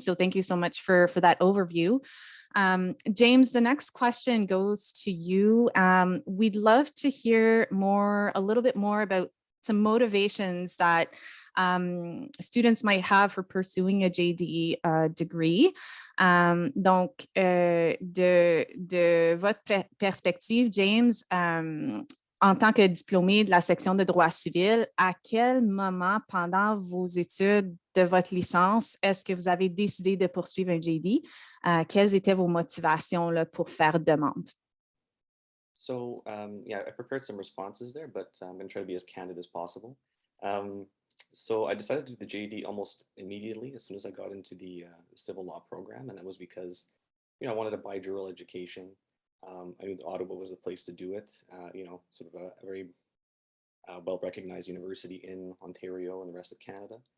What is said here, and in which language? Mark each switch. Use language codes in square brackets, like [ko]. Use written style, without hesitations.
[en] So thank you so much for that overview. James, the next question goes to you. We'd love to hear a little bit more about some motivations that students might have for pursuing a JD degree. [fr] Donc, de votre perspective, James, en tant que diplômé de la section de droit civil, à quel moment pendant vos études de votre licence est-ce que vous avez décidé de poursuivre un JD? Quelles étaient vos motivations là, pour faire demande? [en] So yeah, I prepared some responses there, but I'm going to try to be as candid as possible. So I decided to do the JD almost immediately as soon as I got into the civil law program, and that was because, I wanted a bijural education. I knew that Ottawa was the place to do it. Sort of a very well-recognized university in Ontario and the rest of Canada.